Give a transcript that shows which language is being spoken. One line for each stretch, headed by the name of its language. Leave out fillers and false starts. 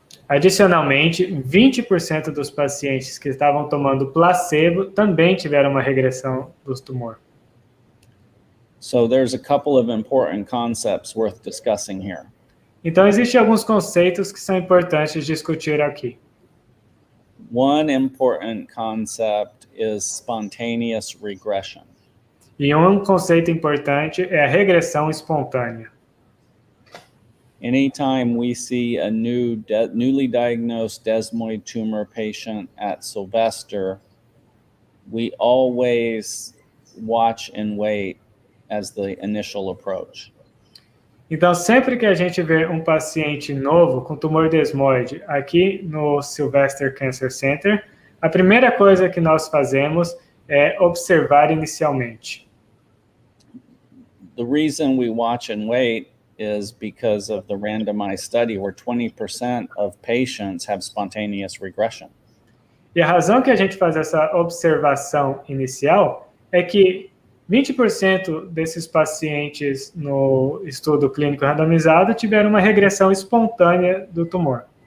Portuguese: Adicionalmente, 20% dos pacientes que estavam tomando placebo também tiveram uma regressão do tumor.
English: So there's a couple of important concepts worth discussing here.
Portuguese: Então, existem alguns conceitos que são importantes discutir aqui.
English: One important concept is spontaneous regression.
Portuguese: E um conceito importante é a regressão espontânea.
English: Anytime we see a newly diagnosed desmoid tumor patient at Sylvester, we always watch and wait as the initial approach.
Portuguese: Então, sempre que a gente vê um paciente novo com tumor desmoide aqui no Sylvester Cancer Center, a primeira coisa que nós fazemos é observar inicialmente.
English: The reason we watch and wait is because of the randomized study where 20% of patients have spontaneous regression.
Portuguese: E a razão que a gente faz essa observação inicial é que 20% desses pacientes no estudo clínico randomizado tiveram uma regressão espontânea do tumor.